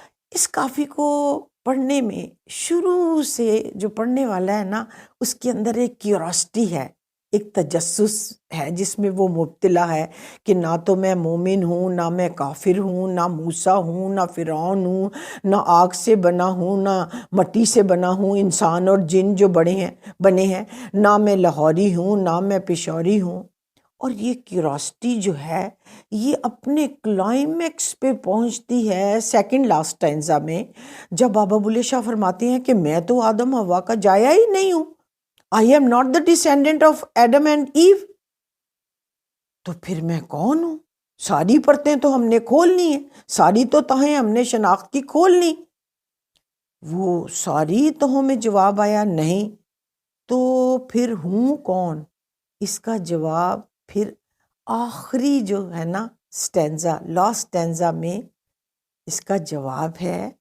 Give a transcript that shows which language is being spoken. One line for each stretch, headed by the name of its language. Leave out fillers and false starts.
Urdu: اس کافی کو پڑھنے میں شروع سے جو پڑھنے والا ہے نا، اس کے اندر ایک کیوریوسٹی ہے، ایک تجسس ہے جس میں وہ مبتلا ہے کہ نہ تو میں مومن ہوں، نہ میں کافر ہوں، نہ موسیٰ ہوں، نہ فرعون ہوں، نہ آگ سے بنا ہوں، نہ مٹی سے بنا ہوں، انسان اور جن جو بنے ہیں، نہ میں لاہوری ہوں، نہ میں پشوری ہوں. اور یہ کیوریوسٹی جو ہے یہ اپنے کلائمیکس پہ پہنچتی ہے سیکنڈ لاسٹ اسٹینزا میں، جب بابا بلے شاہ فرماتے ہیں کہ میں تو آدم حوا کا جایا ہی نہیں ہوں.
English: I am not the descendant of Adam and Eve.
Urdu: تو پھر میں کون ہوں؟ ساری پرتیں تو ہم نے کھولنی ہیں، ساری تو تہیں ہم نے شناخت کی کھولنی. وہ ساری تہوں میں جواب آیا نہیں. تو پھر ہوں کون؟ اس کا جواب پھر آخری جو ہے نا سٹینزا، لاسٹ سٹینزا میں اس کا جواب ہے.